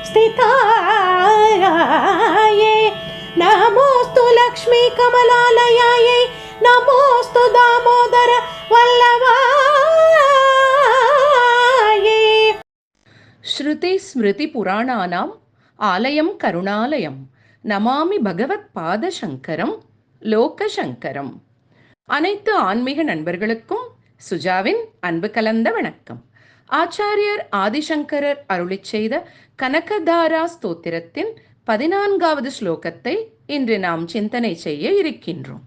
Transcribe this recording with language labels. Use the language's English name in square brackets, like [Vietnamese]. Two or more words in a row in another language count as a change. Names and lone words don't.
[Sanskrit] स्थितायै नमोस्तु लक्ष्मी कमलालयायै नमोस्तु दामोदर वल्लभायै। श्रुति स्मृति पुराणानाम् आलयं करुणालयं नमामि भगवत् पादशङ्करं लोकशङ्करम्. [Tamil] அனைத்து ஆன்மீக நண்பர்களுக்கும் சுஜாவின் அன்பு கலந்த வணக்கம். ஆச்சாரியர் ஆதிசங்கரர் அருளிச் செய்த கனகதாரா ஸ்தோத்திரத்தின் 14வது ஸ்லோகத்தை இன்று நாம் சிந்தனை செய்ய இருக்கின்றோம்.